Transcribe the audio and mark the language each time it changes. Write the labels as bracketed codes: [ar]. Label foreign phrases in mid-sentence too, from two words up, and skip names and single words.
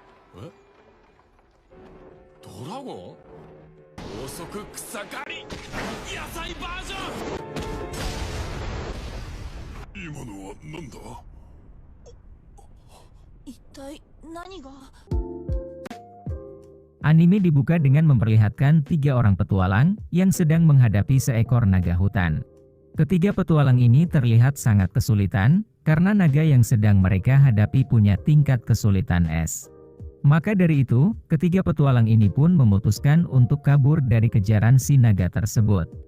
[ja] え、ドラゴン、高速草刈り野菜バージョン。今のは何だ？一体何が。 [id] Anime dibuka dengan memperlihatkan 3 orang petualang yang sedang menghadapi seekor naga hutan. Ketiga petualang ini terlihat sangat kesulitan karena naga yang sedang mereka hadapi punya tingkat kesulitan S. Maka dari itu, ketiga petualang ini pun memutuskan untuk kabur dari kejaran si naga tersebut.